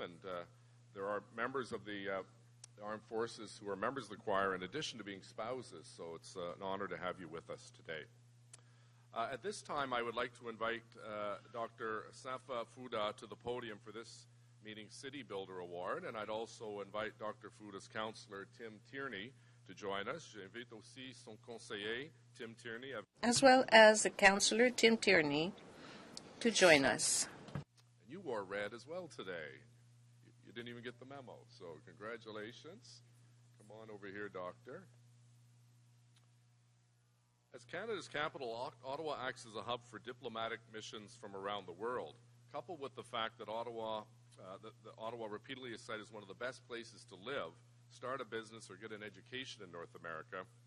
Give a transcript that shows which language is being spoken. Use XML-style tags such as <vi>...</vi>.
<en>And there are members of the armed forces who are members of the choir in addition to being spouses, so it's an honor to have you with us today. At this time, I would like to invite Dr. Safa Fouda to the podium for this meeting's City Builder Award, and I'd also invite Dr. Fouda's counselor, Tim Tierney, to join us.</en> <fr>J'invite aussi son conseiller, Tim Tierney.</fr> <en>As well as the counselor, Tim Tierney, to join us. And you wore red as well today. You didn't even get the memo, so congratulations. Come on over here, Doctor. As Canada's capital, Ottawa acts as a hub for diplomatic missions from around the world, coupled with the fact that Ottawa repeatedly is cited as one of the best places to live, start a business, or get an education in North America.</en>